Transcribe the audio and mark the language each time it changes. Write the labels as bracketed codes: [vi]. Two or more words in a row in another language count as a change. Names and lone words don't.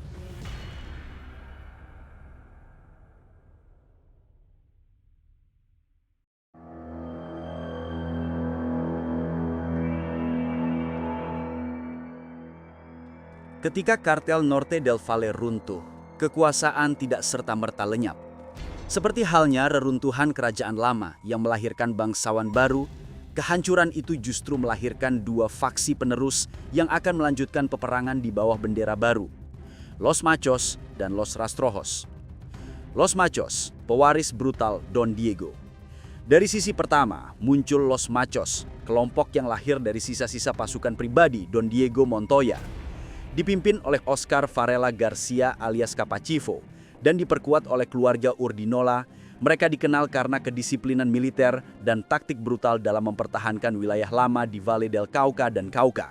[id] Ketika kartel Norte del Valle runtuh, kekuasaan tidak serta-merta lenyap. Seperti halnya reruntuhan kerajaan lama yang melahirkan bangsawan baru, kehancuran itu justru melahirkan dua faksi penerus yang akan melanjutkan peperangan di bawah bendera baru, Los Machos dan Los Rastrojos. Los Machos, pewaris brutal Don Diego. Dari sisi pertama, muncul Los Machos, kelompok yang lahir dari sisa-sisa pasukan pribadi Don Diego Montoya, dipimpin oleh Oscar Varela Garcia alias Capachivo, dan diperkuat oleh keluarga Urdinola. Mereka dikenal karena kedisiplinan militer dan taktik brutal dalam mempertahankan wilayah lama di Valle del Cauca dan Cauca.